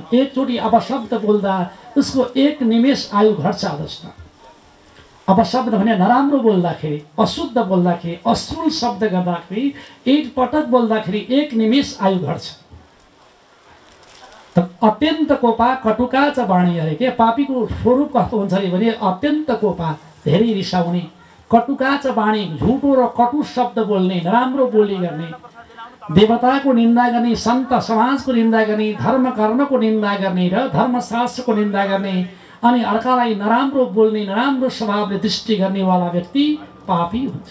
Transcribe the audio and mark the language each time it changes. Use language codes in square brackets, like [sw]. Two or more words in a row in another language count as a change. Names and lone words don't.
[ne] एकचोटि अपशब्द बोल्दा उसको 1 निमेष आयु घट्छ। अवस्था अब शब्द भने नराम्रो बोल्दाखेरि, अशुद्ध बोल्दाखेरि, अश्लील शब्द गर्दाखेरि, एक पटक बोल्दाखेरि 1 निमेष आयु घट्छ। [sa] अत्यन्त कोपा कटुका च वाणी [ne] अरे के पापीको स्वरूप कस्तो हुन्छ भने [sa] अत्यन्त कोपा, [ne] धेरै रिसाउने, [sa] कटुका च वाणी, [ne] झुटो र कटु शब्द बोल्ने, नराम्रो बोली गर्ने, देवताको निन्दा गर्ने, सन्त समाजको निन्दा गर्ने, धर्म कर्मको निन्दा गर्ने र धर्मशास्त्रको निन्दा गर्ने, अनि अर्कालाई नराम्रो बोल्ने, नराम्रो स्वभावले दृष्टि गर्नेवाला व्यक्ति पापी हुन्छ।